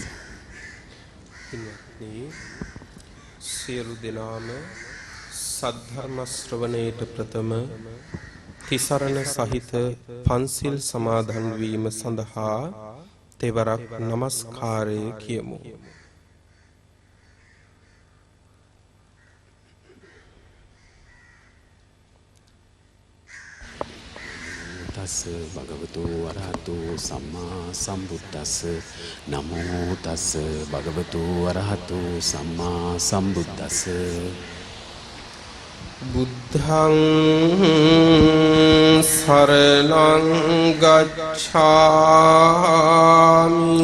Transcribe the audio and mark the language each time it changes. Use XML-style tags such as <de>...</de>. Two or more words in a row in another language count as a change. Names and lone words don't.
<si>සියලු දෙනාම සද්ධර්ම ශ්‍රවණයට ප්‍රථම තිසරණ සහිත පන්සිල් සමාදන් වීම සඳහා තෙවරක් নমස්කාරය කියමු.</si> <pi>තස් භගවතු අරහතු සම්මා සම්බුද්දස්ස නමෝ තස් භගවතු අරහතු සම්මා සම්බුද්දස්ස බුද්ධං සරණං ගච්ඡාමි</pi>